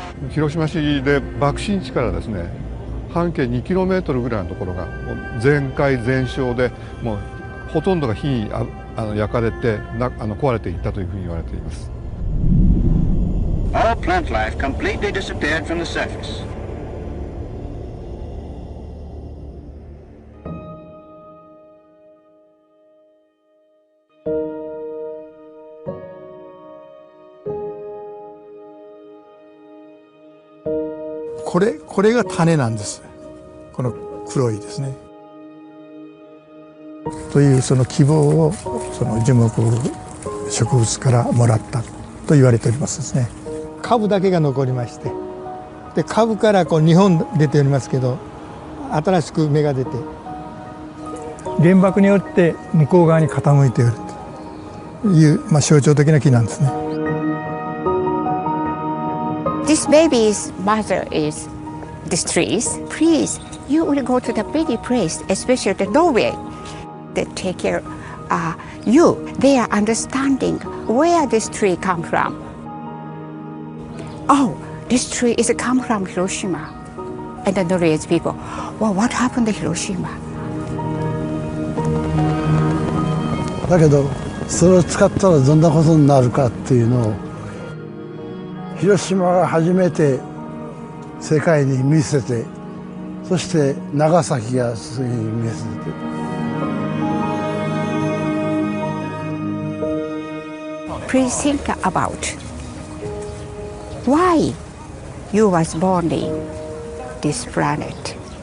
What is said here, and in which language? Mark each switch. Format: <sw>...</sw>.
<ja>広島市で爆心地からですね、半径 2km ぐらいのところがもう全壊全焼で、もうほとんどが火に焼かれて壊れていったというふうに言われています。</ja> <en>All plant life completely disappeared from the surface. This</en> <ja>これが種なんです。この黒いですね。というその希望をその樹木植物からもらったと言われておりますですね。株だけが残りまして、で株からこう2本出ておりますけど、新しく芽が出て、原爆によって向こう側に傾いているという、象徴的な木なんですね。</ja> <en>This baby's mother is these trees. Please, you will go to the baby place, especially the laureate. They take care you. They are understanding where this tree come from. Oh, this tree is come from Hiroshima. And the laureate people, well, what happened to Hiroshima?</en> <ja>だけどそれを使ったらどんなことになるかっていうのを広島が初めて世界に見せて、そして長崎が次に見せて。</ja> <en>Please think about why you was born in this planet.</en>